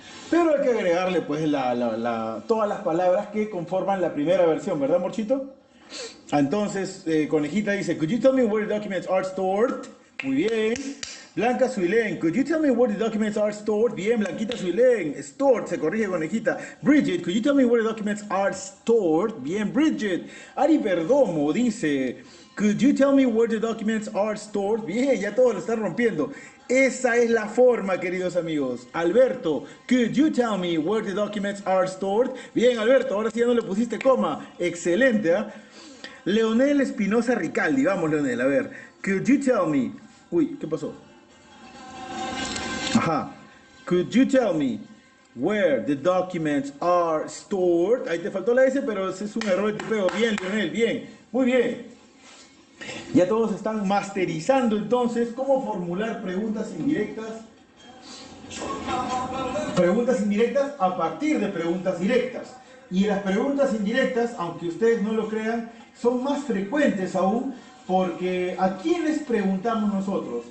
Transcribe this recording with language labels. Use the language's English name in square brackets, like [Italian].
[Spanish] Pero hay que agregarle pues todas las palabras que conforman la primera versión, ¿verdad, Morchito? Entonces, Conejita dice, [English] could you tell me where the documents are stored? [Spanish] Muy bien. [English] Blanca Suilén, could you tell me where the documents are stored? [Spanish] Bien, Blanquita Suilén, stored, se corrige Conejita. [English] Bridget, could you tell me where the documents are stored? [Spanish] Bien, Bridget. [English] Ari Perdomo dice, could you tell me where the documents are stored? [Spanish] Bien, ya todos lo están rompiendo. Esa es la forma, queridos amigos. [English] Alberto, could you tell me where the documents are stored? [Spanish] Bien, Alberto, ahora sí ya no le pusiste coma. Excelente, ¿eh? Leonel Espinosa Ricaldi, vamos Leonel, a ver. [English] Could you tell me... [Spanish] Uy, ¿qué pasó? Ajá. [English] Could you tell me where the documents are stored? [Spanish] Ahí te faltó la S, pero ese es un error de tipeo. Bien, Lionel, bien. Muy bien. Ya todos están masterizando entonces cómo formular preguntas indirectas. Preguntas indirectas a partir de preguntas directas. Y las preguntas indirectas, aunque ustedes no lo crean, son más frecuentes aún porque ¿a quiénes preguntamos nosotros?